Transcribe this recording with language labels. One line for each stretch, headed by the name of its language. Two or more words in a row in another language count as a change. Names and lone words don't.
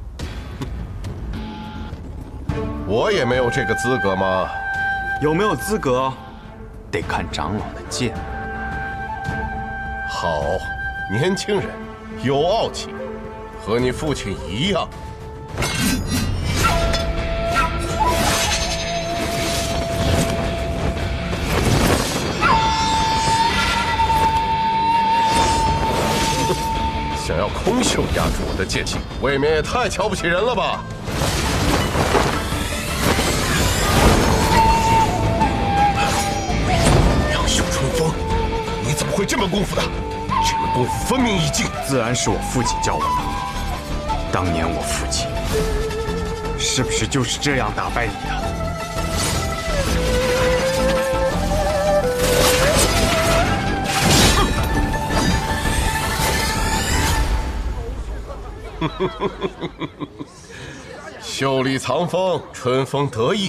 Chinese: 我也沒有這個資格嗎？有沒有資格，得看長老的劍。好，年輕人，有傲氣，和你父親一樣。想要空手压住我的剑气，未免也太瞧不起人了吧！杨秀春风，你怎么会这门功夫的？这门功夫分明一境，自然是我父親教我的。當年我父親是不是就是這樣打敗你的？袖裡藏風，春風得意。